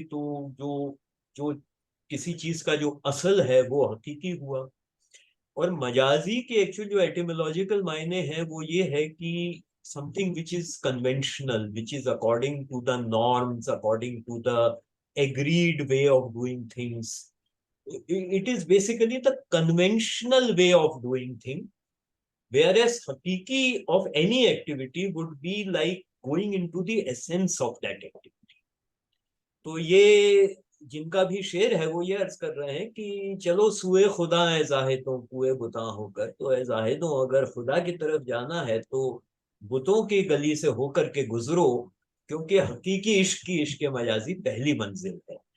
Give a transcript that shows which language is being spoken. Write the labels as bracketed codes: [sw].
[hi] तो जो जो किसी चीज का जो असल है वो हकीकी हुआ। और मजाजी के एक्चुअल जो एटिमोलॉजिकल मायने हैं वो ये है कि [en] Something which is conventional, which is according to the norms, according to the agreed way of doing things. It is basically the conventional way of doing thing, whereas hakiki of any activity would be like going into the essence of that activity. [hi] तो ये जिनका भी शेर है वो ये अर्ज कर रहे हैं कि चलो सुए खुदा ए जाहिदों कुए बुता होकर। तो ए जाहिदों, अगर खुदा की तरफ जाना है तो बुतों की गली से होकर के गुजरो, क्योंकि हकीकी इश्क की इश्क मजाजी पहली मंजिल है।